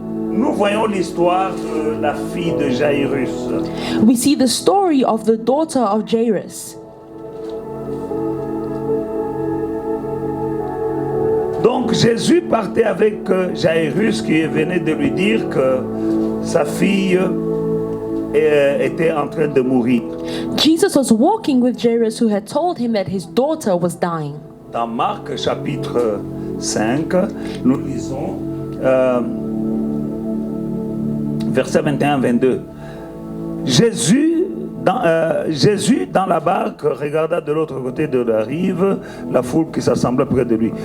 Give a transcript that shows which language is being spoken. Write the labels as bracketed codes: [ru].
[fr] nous voyons l'histoire de la fille de Jairus. [en] we see the story of the daughter of Jairus. [fr] Donc Jésus partait avec Jairus qui venait de lui dire que sa fille était en train de mourir. [en] Jesus was walking with Jairus, who had told him that his daughter was dying. [fr] Dans Marc chapitre 5, nous lisons versets 21-22. Jésus dans la barque regarda de l'autre côté de la rive la foule qui s'assemblait près de lui.